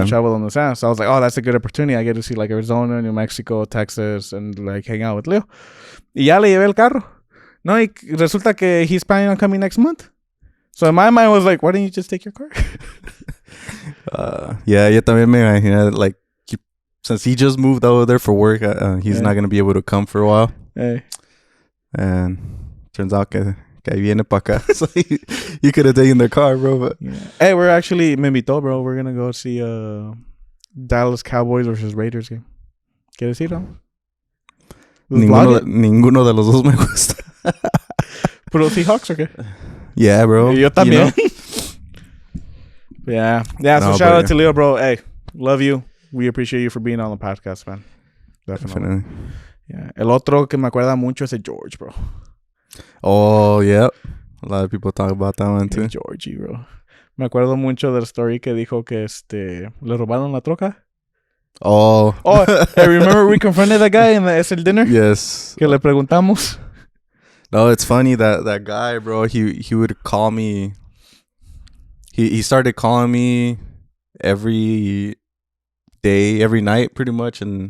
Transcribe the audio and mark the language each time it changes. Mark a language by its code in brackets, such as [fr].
[en] to travel on the sand. So I was like, oh, that's a good opportunity. I get to see like Arizona, New Mexico, Texas, and like hang out with Leo. [es] Y ya le llevé el carro. No, y resulta que [en] he's planning on coming next month. So in my mind was like, why didn't you just take your car? Yeah, [es] yo también me imaginé, [en] like, since he just moved over there for work, he's not going to be able to come for a while. Hey. And turns out [es] que ahí viene pa' acá. [en] So you could have taken the car, bro. But [es] Yeah. Hey, me invitó, bro. [en] We're gonna go see Dallas Cowboys versus Raiders game. [es] ¿Quieres ir, no? ninguno de los dos me gusta. ¿Puro Seahawks o qué? [en] Yeah, bro. [es] Yo también. [en] You know? Yeah, so No, shout but out to Leo, bro. Hey, love you. We appreciate you for being on the podcast, man. Definitely. Yeah. [es] El otro que me acuerda mucho es el George, bro. [en] Oh, yep. A lot of people talk about that one too. [es] El Georgie, bro. Me acuerdo mucho del story que dijo que le robaron la troca. [en] Oh. Hey, remember we confronted that guy in the SL dinner? Yes. [es] Que le preguntamos. [en] No, it's funny that guy, bro. He would call me. He started calling me every day, every night, pretty much, and